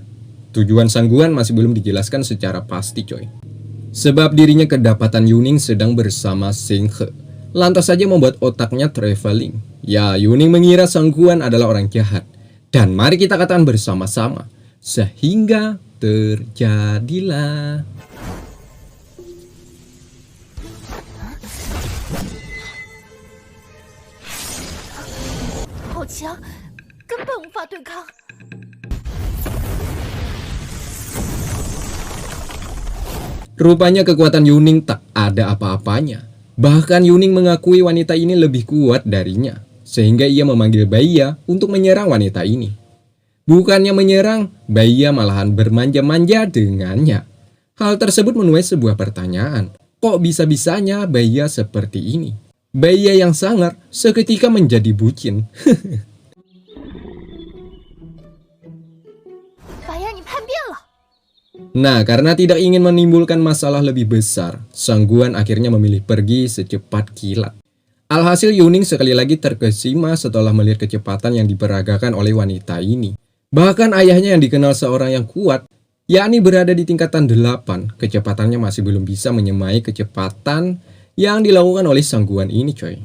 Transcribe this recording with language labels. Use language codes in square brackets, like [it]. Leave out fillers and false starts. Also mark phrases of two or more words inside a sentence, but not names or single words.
[id] Tujuan Sang Guan masih belum dijelaskan secara pasti, coy. Sebab dirinya kedapatan Yuning sedang bersama Seng He. Lantas saja membuat otaknya traveling. Ya, Yuning mengira Sang Guan adalah orang jahat. Dan mari kita katakan bersama-sama, sehingga terjadilah. [zh] 好强，根本无法对抗。 [id] Rupanya kekuatan Yuning tak ada apa-apanya. Bahkan Yuning mengakui wanita ini lebih kuat darinya, sehingga ia memanggil Baiya untuk menyerang wanita ini. Bukannya menyerang, Baiya malahan bermanja-manja dengannya. Hal tersebut menuai sebuah pertanyaan. Kok bisa-bisanya Baiya seperti ini? Baiya yang sangar seketika menjadi bucin. [zh] 白牙，你叛变了！ [id] Nah, karena tidak ingin menimbulkan masalah lebih besar, Sang Guan akhirnya memilih pergi secepat kilat. Alhasil Yuning sekali lagi terkesima setelah melihat kecepatan yang diperagakan oleh wanita ini. Bahkan ayahnya yang dikenal seorang yang kuat, yakni berada di tingkatan 8, kecepatannya masih belum bisa menyamai kecepatan yang dilakukan oleh Sang Guan ini, coy.